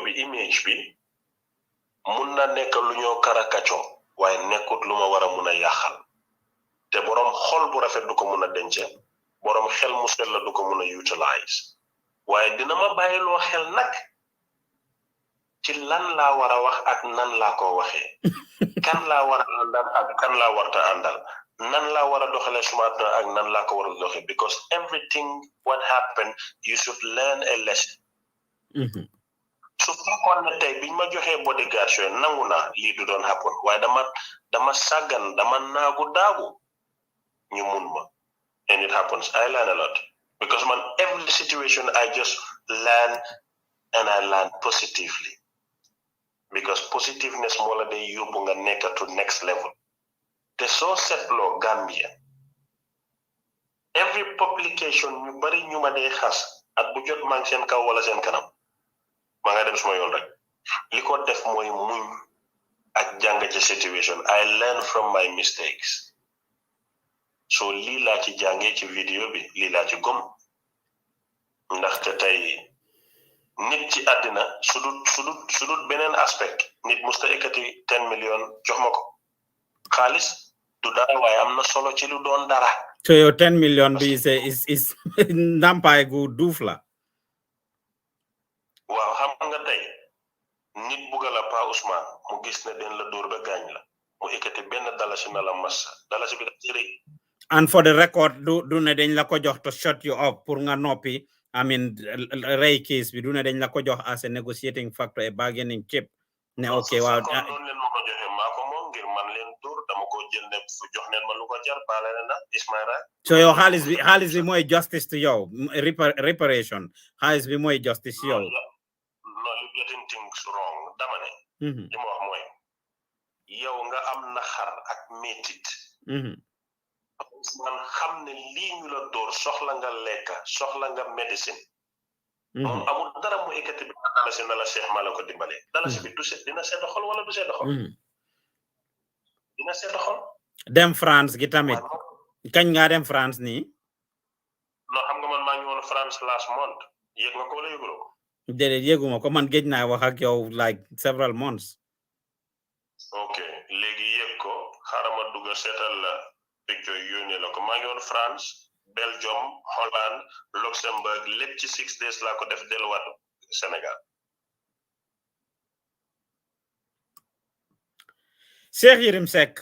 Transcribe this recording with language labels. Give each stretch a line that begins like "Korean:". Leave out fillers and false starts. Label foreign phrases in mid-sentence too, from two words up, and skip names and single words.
Wolof: bi image bi mun na nekk lu ñoo karakaco waaye nekkut lu ma war a mun a yàqal te borom xol bu rafet du ko mun a denc borom xel mu sell la du ko mun a utilize waaye dina ma bàyyiloo xel nag ci lan laa war a wax ak nan laa ko waxee kan laa war a àndal ak kan laa warta àndal nan laa war a doxalee suma àdduna ak nan laa ko war a doxee
English: because everything what happened you should learn a lesson
Wolof: su fekkoon ne tey biñ ma joxee bodyguard yooyu nangu naa lii du doon happen waaye dama sàggan dama naagu daagu ñu mun ma
English: and it happens I learn a lot because
Wolof: man
English: every situation I just learn and I learn positively because positiveness
Wolof: moo la day yóbbu nga nekk
English: to next level
Wolof: te soo seetloo Gambia
English: every publication
Wolof: ñu bari ñu ma day xas at bu jot maa ngi seen kaw wala seen kanam maa nga dem suma yoon rek li ko def mooy muñ ak jàng ci
English: situation I learn from my mistakes so
Wolof: lii laa ci jàngee ci vidéo bi lii laa ci gom ndaxte tey nit ci àddina sudut beneen aspect nit musta ekkati 10 million jox ma ko xaalis du dara waaye am na solo ci lu doon dara so yow 10 million bi is ndampaay gu duuf la waaw xam nga tey nit bugga la Pa Ousmane mu gis ne den la dóor ba gaañ la mu ekkati benn dalasi na la massa dalasi bi daf ci rëy
English: and for the record
Wolof: du ne dañ la ko jox
English: to shut you up
Wolof: pour nga noppi
English: I mean
Wolof: rey case bi du ne dañ la ko jox
English: as a negotiating factor a bargaining chip
Wolof: ne okay waaw noonu leen ma ko joxe maa ko moom ngir man leen dóor dama ko jël ne fu jox neen ma lu ko jar baale ne na Ismaila so yow xaalis bi mooy
English: justice to
Wolof: yow reparation xaalis bi mooy
English: justice to
Wolof: yow
English: no you getting things wrong
Wolof: dama ne li ma wax mooy yow nga am naxar ak métit man xam ne lii ñu la dóor soxla nga lekka soxla nga médecine moom amul dara mu ekkati bi dalasi na la Cheikh maa la ko dimbale dalasi bi dina sedd xol wala du sedd xol dina sedd xol dem France gi tamit kañ nga dem France nii non xam nga man maa ngi woon France
English: last month
Wolof: yëg nga ko wala yëguloo ko déedéet yëguma ko man géej naa wax ak yow
English: like several months
Wolof: ok léegi yëg ko xaaral ma dugg seetal la picture yónnee la ko maa ngi woon France Belgium Holland Luxembourg lépp ci 6 days laa ko def delluwaat Sénégal Cheikh Yérim Seck